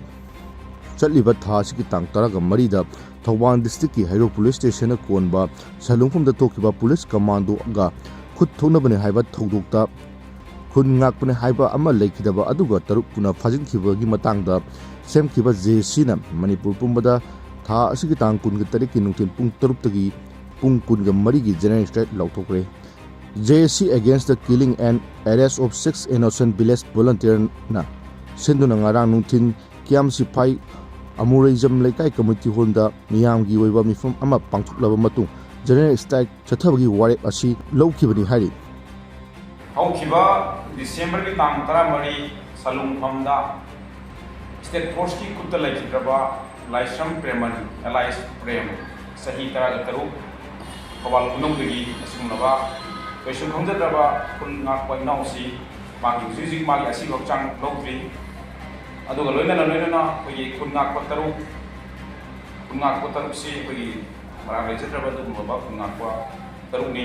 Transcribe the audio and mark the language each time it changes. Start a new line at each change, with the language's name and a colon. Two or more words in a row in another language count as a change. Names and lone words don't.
Manipuri: ꯆꯠꯂꯤꯕ ꯊꯥ ꯑꯁꯤꯒꯤ ꯇꯥꯡ 13ꯗ ꯊꯧꯕꯥꯜ ꯗꯤꯁꯇ꯭ꯔꯤꯛꯀꯤ ꯍꯩꯔꯣꯛ
English: police station
Manipuri: ꯀꯣꯟꯕ ꯁꯂꯨꯡꯐꯝꯗ ꯊꯣꯛꯈꯤꯕ
English: police commando
Manipuri: ꯈꯨꯠ ꯊꯣꯛꯅꯕꯅꯤ ꯍꯥꯏꯕ ꯊꯧꯗꯣꯛꯇ ꯈꯨꯟ ꯉꯥꯛꯄꯅꯤ ꯍꯥꯏꯕ ꯑꯃ ꯂꯩꯈꯤꯗꯕ ꯑꯗꯨꯒ ꯇꯔꯨꯛꯅ ꯐꯥꯖꯤꯟꯈꯤꯕꯒꯤ ꯃꯇꯥꯡꯗ ꯁꯦꯝꯈꯤꯕ ꯖꯦꯁꯤꯅ ꯃꯅꯤꯄꯨꯔ ꯄꯨꯝꯕꯗ ꯊꯥ ꯑꯁꯤꯒꯤ ꯇꯥꯡ 23ꯒꯤ ꯅꯨꯡꯊꯤꯜ ꯄꯨꯡ 7ꯇꯒꯤ ꯄꯨꯡ 24ꯒꯤ
English: general strike
Manipuri: ꯂꯥꯎꯊꯣꯛꯈ꯭ꯔꯦ꯫
English: JSC against the killing and arrest of 6 innocent village volunteers
Manipuri: ꯁꯤꯟꯗꯨꯅ ꯉꯔꯥꯡ ꯅꯨꯡꯊꯤꯜ ꯀꯤꯌꯥꯝ ꯁꯤꯐꯥꯏ ꯑꯃꯨꯔꯩꯖꯝ ꯂꯩꯀꯥꯏ
English: community hall
Manipuri: ꯃꯤꯌꯥꯝꯒꯤ ꯑꯣꯏꯕ ꯃꯤꯐꯝ ꯑꯃ ꯄꯥꯡꯊꯣꯛꯂꯕ ꯃꯇꯨꯡ
English: general strike
Manipuri: ꯆꯠꯊꯕꯒꯤ ꯋꯥꯔꯦꯞ ꯑꯁꯤ ꯂꯧꯈꯤꯕꯅꯤ ꯍꯥꯏꯔꯤ꯫ ꯍꯧꯈꯤꯕ ꯗꯤꯁꯦꯝꯕꯔꯒꯤ ꯇꯥꯡ 14 ꯁꯂꯨꯡꯐꯝꯗ
English: state force
Manipuri: ꯈꯨꯠꯇ ꯂꯩꯈꯤꯗ꯭ꯔꯕ ꯂꯥꯏꯁ꯭ꯔꯝ ꯄ꯭ꯔꯦꯃꯟ ꯑꯦꯂꯥꯏꯁ ꯄ꯭ꯔꯦꯝ ꯆꯍꯤ 13 ꯊꯧꯕꯥꯜ ꯈꯨꯅꯧꯗꯒꯤ ꯑꯁꯤꯒꯨꯝꯂꯕ ꯀꯩꯁꯨ ꯈꯪꯖꯗ꯭ꯔꯕ ꯈꯨꯟ ꯉꯥꯛꯄ ꯏꯅꯥꯎꯁꯤ ꯃꯥꯒꯤ ꯍꯧꯖꯤꯛ ꯃꯥꯒꯤ ꯑꯁꯤꯕ ꯍꯛꯆꯥꯡ ꯂꯧꯗ꯭ꯔꯤ ꯑꯗꯨꯒ ꯂꯣꯏꯅꯅ ꯑꯩꯈꯣꯏꯒꯤ ꯈꯨꯟ ꯉꯥꯛꯄ ꯇꯔꯨꯛꯁꯤ ꯑꯩꯈꯣꯏꯒꯤ ꯃꯔꯥꯡ ꯂꯩꯖꯗ꯭ꯔꯕ ꯑꯗꯨꯒꯨꯝꯂꯕ ꯈꯨꯟ ꯉꯥꯛꯄ ꯇꯔꯨꯛꯅꯤ